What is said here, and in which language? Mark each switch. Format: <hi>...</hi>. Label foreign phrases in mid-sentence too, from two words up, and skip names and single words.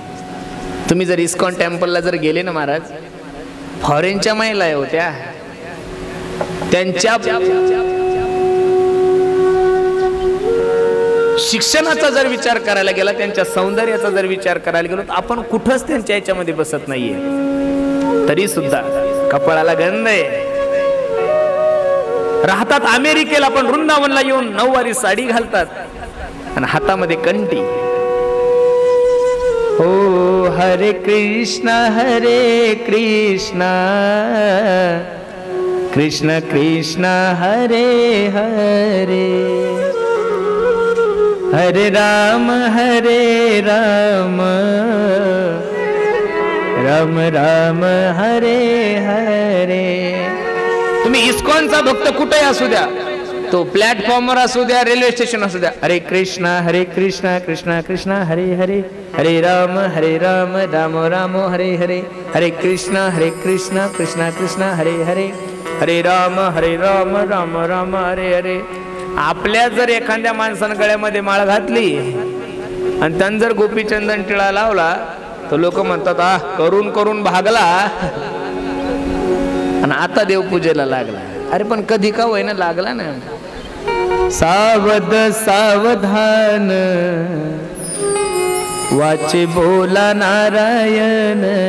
<mr>तुम्ही जर इस्कॉन टेम्पलला जर गेले ना महाराज, फॉरेनच्या महिला होत्या, त्यांच्या शिक्षणाचा जर विचार करायला गेला, त्यांच्या सौंदर्याचा जर विचार करायला गेलो, तर आपण कुठंच त्यांच्या याच्यामध्ये बसत नाहीये. तरी सुद्धा कपाळाला गंध आहे. राहतात अमेरिकेला, पण वृंदावनला येऊन नऊवारी साडी घालतात आणि हातामध्ये कंठी. ओ हरे कृष्ण कृष्ण कृष्ण हरे हरे, हरे राम राम राम हरे हरे. तुम्ही इस्कॉनचा भक्त कुठेही असू द्या, तो प्लॅटफॉर्मवर असू द्या, रेल्वे स्टेशन असू द्या, हरे कृष्ण कृष्ण कृष्ण हरे हरे, हरे राम राम राम हरे हरे, हरे कृष्ण कृष्ण कृष्ण हरे हरे, हरे राम राम राम हरे हरे. आपल्या जर एखाद्या माणसानं गळ्यामध्ये माळ घातली आणि त्यानं जर गोपीचंदन टिळा लावला, तर लोक म्हणतात आ करून करून भागला आणि आता देवपूजेला लागला. अरे पण कधी का होईना लागला ना. सावध सावधान वाचे बोला नारायण.</mr>